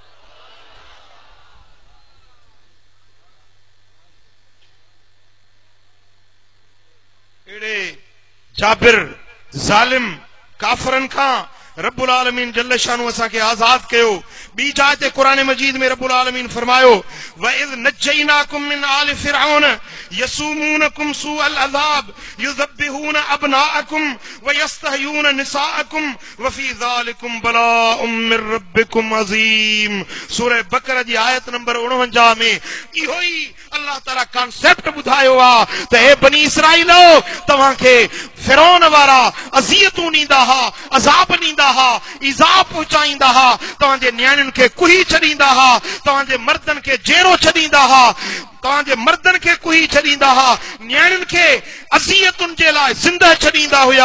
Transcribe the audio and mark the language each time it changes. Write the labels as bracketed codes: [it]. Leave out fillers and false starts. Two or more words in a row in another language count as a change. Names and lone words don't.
[sd] अहिड़े जाबिर ज़ालिम काफ़रनि खां [ar] رب العالمين جل شأنه [sd] असां खे आज़ाद कयो। ॿी जाइ ते क़ुरान मजीद में [ar] رب العالمين [sd] फरमायो [ar] وإذ نجيناكم من آل فرعون يسومونكم سوء العذاب يذبحون أبناءكم ويستحيون نساءكم وفي ذلكم بلاء من ربكم عظيم. [sd] सूरह बकरा जी आयत नंबर 49 में इहो ई अल्लाह ताला कॉन्सेप्ट ॿुधायो आहे त हे बनी इसराइलो तव्हां खे फिरौन वारा अज़ियतूं ॾींदा हुआ, अज़ाब ॾींदा हुआ, ईज़ा पहुचाईंदा हुआ, तव्हांजे न्याणियुनि खे कुही छॾींदा हुआ, तव्हांजे मर्दनि खे जेरो छॾींदा हुआ, तव्हांजे मर्दनि खे कुही छॾींदा हुआ, न्याणियुनि खे अज़ियतुनि जे लाइ ज़िंदह छॾींदा हुया।